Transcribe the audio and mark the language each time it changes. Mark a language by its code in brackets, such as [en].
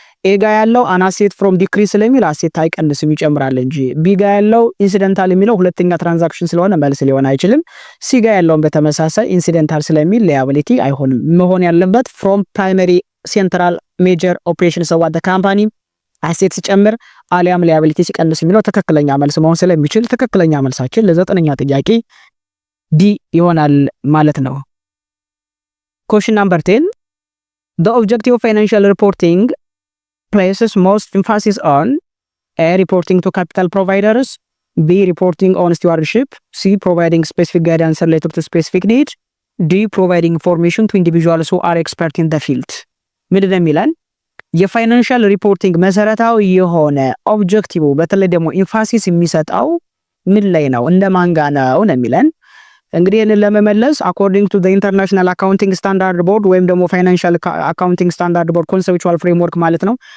[am] ኤ ጋ ያለው አን አሴት ፍሮም ዲክሪዝ ስለሚል አሴት አይቀንስም ይጨምራል እንጂ ቢ ጋ ያለው ኢንሲደንታል የሚለው ሁለተኛ ትራንዛክሽን ስለሆነ መልስ ሊሆን አይችልም። ሲ ጋ ያለውን በተመሳሳይ ኢንሲደንታል ስለሚል ላያቢሊቲ አይሆንም። መሆን ያለበት ፍሮም ፕራይመሪ ሴንትራል ሜጀር ኦፕሬሽን ሰው አደ ካምፓኒ አሴት ሲጨምር አሊያም ላያቢሊቲ ሲቀንስ የሚለው ትክክለኛ መልስ መሆን ስለሚችል ትክክለኛ መልሳችን ለዘጠነኛ ጥያቄ ዲ ይሆናል ማለት ነው። [en] Question number 10. The objective of financial reporting places most emphasis on A. Reporting to capital providers, B. Reporting on stewardship, C. Providing specific guidance related to specific need, D. Providing information to individuals who are expert in the field. [am] ምንድን የሚለን የፋይናንሻል ሪፖርቲንግ መሰረታዊ የሆነ ኦብጀክቲቭ በተለይ ደግሞ ኢንፋሲስ የሚሰጠው ምን ላይ ነው እንደ ማንጋ ነው የሚለን እንግዲህ ይህንን ለመመለስ አኮርዲንግ ቱ ኢንተርናሽናል አካውንቲንግ ስታንዳርድ ቦርድ ወይም ደግሞ ፋይናንሻል አካውንቲንግ ስታንዳርድ ቦርድ ኮንሴፕቹዋል ፍሬምወርክ ማለት ነው